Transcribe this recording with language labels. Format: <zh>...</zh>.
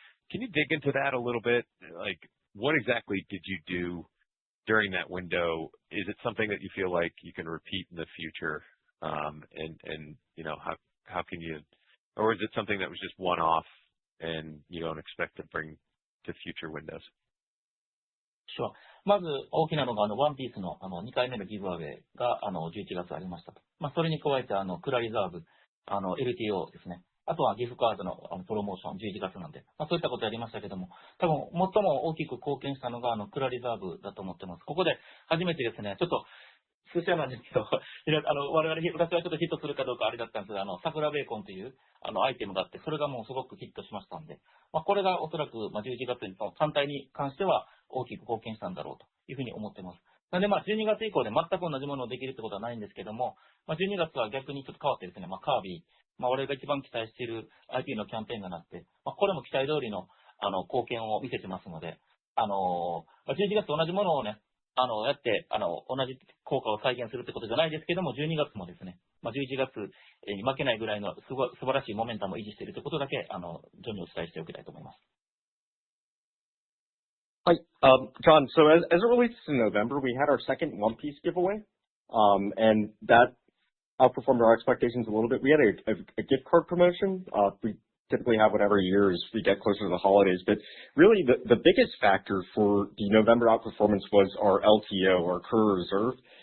<en>Can you dig into that a little bit? Like, what exactly did you do during that window? Is it something that you feel like you can repeat in the future? And you know, how can you, or is it something that was just one-off and you don't expect to bring to future windows? Sure.</en> <ja>まず大きなのがワンピースの2回目のギブアウェイが11月ありましたと。それに加えてクラリザーブLTO ですね。あとはギフトカードのプロモーション11月なんで、そういったことやりましたけども、多分最も大きく貢献したのがクラリザーブだと思ってます。ここで初めてですね、ちょっと寿司屋なんですけど、我々私はちょっとヒットするかどうかあれだったんですが、桜ベーコンというアイテムがあって、それがもうすごくヒットしましたんで、これがおそらく11月の単体に関しては大きく貢献したんだろうというふうに思ってます。なので12月以降で全く同じものをできるってことはないんですけども、12月は逆にちょっと変わってですね、カービィ、我々が一番期待している IP のキャンペーンがなって、これも期待通りの貢献を見せてますので、11月と同じものをね、やって、同じ効果を再現するってことじゃないですけども、12月もですね、11月に負けないぐらいの素晴らしいモメンタムを維持しているということだけ、徐々にお伝えしておきたいと思います。</ja> <en>Hi, John, so as it relates to November, we had our second One Piece giveaway, and that outperformed our expectations a little bit. We had a gift card promotion. We typically have whatever year as we get closer to the holidays, but really the biggest factor for the November outperformance was our LTO, our Kura Reserve.</en>